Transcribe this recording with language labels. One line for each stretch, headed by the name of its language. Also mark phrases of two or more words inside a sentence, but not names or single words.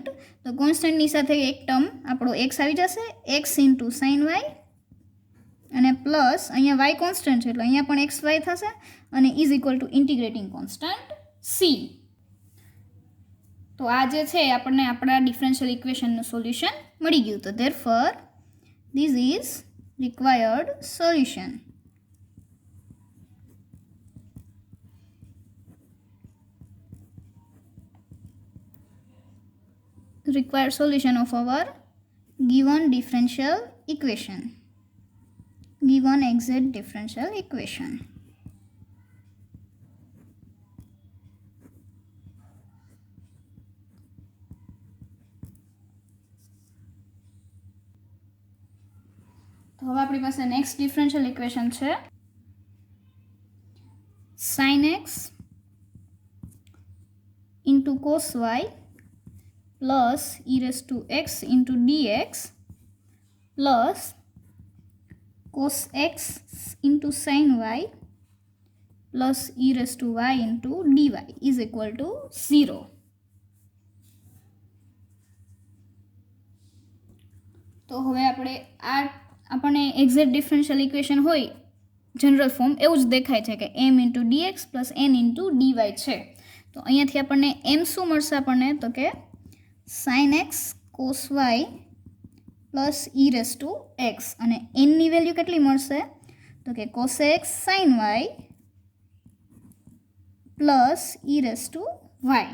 Gujarati: તો કોન્સ્ટન્ટની સાથે એક ટર્મ આપણો એક્સ આવી જશે,
English: x into sine y
Gujarati: અને પ્લસ અહીંયા
English: y constant
Gujarati: છે એટલે અહીંયા પણ
English: x y
Gujarati: થશે અને
English: is equal to integrating constant c.
Gujarati: તો આ જે છે આપણને આપણા
English: differential equation's
Gujarati: સોલ્યુશન મળી ગયું.
English: તો therefore this is required solution. Required solution of our given differential equation, given exact differential equation.
Gujarati: તો હવે આપણી પાસે
English: next differential equation
Gujarati: છે
English: sin x into cos y plus e raised to x into dx plus cos x into sin y plus e raised to y into dy is equal to 0.
Gujarati: તો હવે આપણને
English: exact differential equation
Gujarati: હોય
English: general form
Gujarati: એવું જ દેખાય છે કે
English: m into dx plus n into dy
Gujarati: છે. તો અહીંયાથી આપણને m શું મળશે આપણને, તો કે
English: sine x cos y plus e raise to x
Gujarati: અને એનની વેલ્યુ કેટલી મળશે, તો કે
English: cos x sine y plus e raise to y.